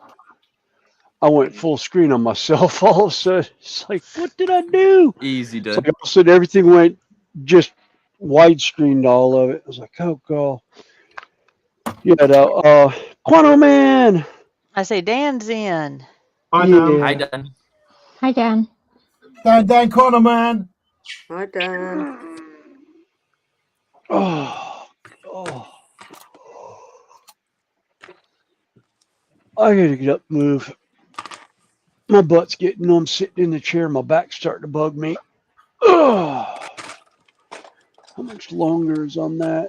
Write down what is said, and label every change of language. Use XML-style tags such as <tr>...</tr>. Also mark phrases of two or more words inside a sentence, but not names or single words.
<en>I went full screen on myself all of a sudden. It's like, what did I do? Easy done. It's like all of a sudden everything went just widescreened all of it. I was like, oh god. Yeah, Quanto Man. I say Dan's in. Hi, Dan. Hi, Dan. Hi, Dan. Dan Corner Man. Hi, Dan. Oh. I gotta get up and move. My butt's getting numb sitting in the chair. My back's starting to bug me. Oh. How much longer is on that?</en>